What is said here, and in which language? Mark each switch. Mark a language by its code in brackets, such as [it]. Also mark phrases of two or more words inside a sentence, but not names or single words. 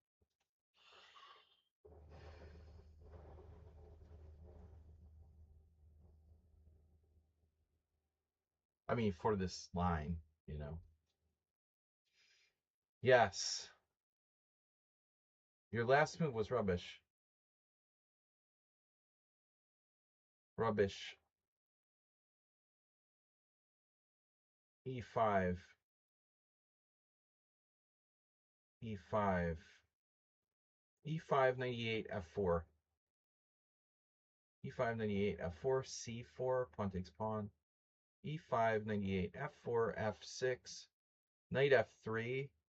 [en] I mean, for this line, you know. Yes. Your last move was rubbish. Rubbish. e5. e5. e5, 98, f4. e5, 98, f4, c4, pawn takes pawn. e5, 98, f4, f6, knight f3.